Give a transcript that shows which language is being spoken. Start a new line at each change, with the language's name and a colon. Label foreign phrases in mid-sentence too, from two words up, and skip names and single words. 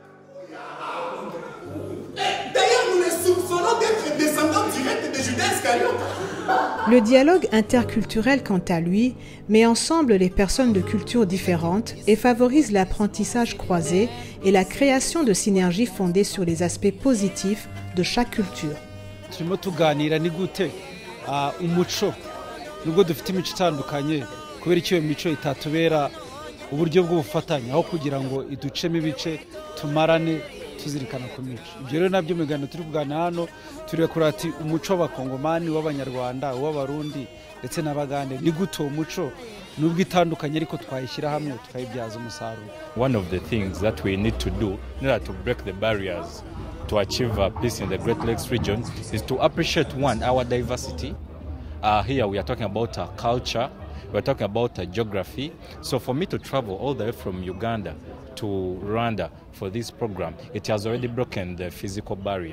French: D'ailleurs, nous les soupçonnons d'être descendants directs de Judas Iscariote. Le dialogue interculturel, quant à lui, met ensemble les personnes de cultures différentes et favorise l'apprentissage croisé et la création de synergies fondées sur les aspects positifs de chaque culture.
Kinyarwanda: Turimo tuganira ni gute umuco nubwo dufite imico itandukanye kubera icyo imico itatubera uburyo bw'ubufatanye aho kugira ngo iducemo ibice tumarane tuzirikana ku mico. Ibyo rero nabyo migano turi kuganira hano turi kurati umuco w'abakongomani w'abanyarwanda w'abarundi ndetse n'abagande ni gute umuco nubwo itandukanye ariko twayishyira hamwe tukayibyaza umusaruro.
English: One of the things that we need to do in order to break the barriers to achieve peace in the Great Lakes region is to appreciate our diversity. Here we are talking about culture, we are talking about geography. So for me to travel all the way from Uganda to Rwanda for this program, it has already broken the physical barrier.